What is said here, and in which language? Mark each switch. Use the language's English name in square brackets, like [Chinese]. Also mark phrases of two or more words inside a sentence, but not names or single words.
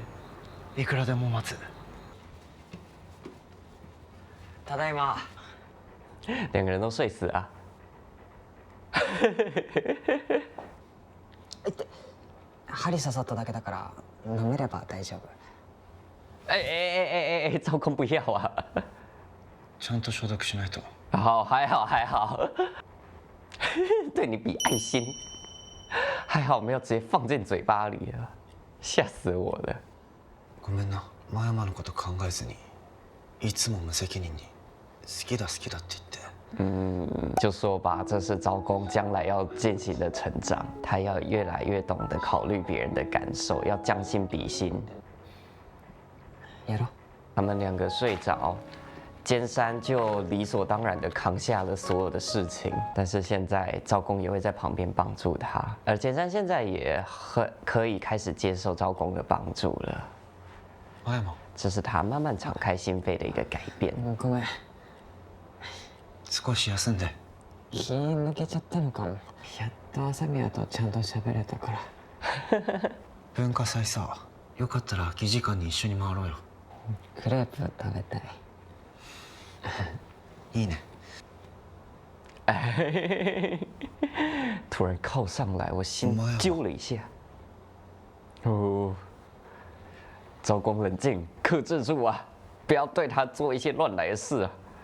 [Japanese] いくらでも待つ。ただいま。 [Chinese] 两个人都睡死啊。 [Japanese] 針刺さっただけだから飲めれば大丈夫。 [Chinese] 哎，招工不要啊！ [Japanese] ちゃんと消毒しないと。 [Chinese] 好，还好，对你比爱心，还好没有直接放进嘴巴里了，吓死我了。 [Japanese] ごめんな。真山のこと考えずにいつも無責任に好きだって言って。 [Chinese] 就说吧，这是招工将来要进行的成长，他要越来越懂得考虑别人的感受，要将心比心。 [Japanese] やろ。 [Chinese] 他们2个睡着，尖山就理所当然的扛下了所有的事情，但是现在招工也会在旁边帮助他，而尖山现在也可以开始接受招工的帮助了。 [Japanese] 真山。 [Chinese] 这是他慢慢敞开心扉的一个改变。 [Japanese] ごめん。少し休んで。気抜けちゃったのかも。やっと朝宮とちゃんと喋れたから。文化祭さ、よかったら空き時間に一緒に回ろうよ。クレープ食べたい。いいね。 [Chinese] 突然靠上来，我心揪了一下。哦，招工冷静，克制住啊，不要对他做一些乱来的事啊。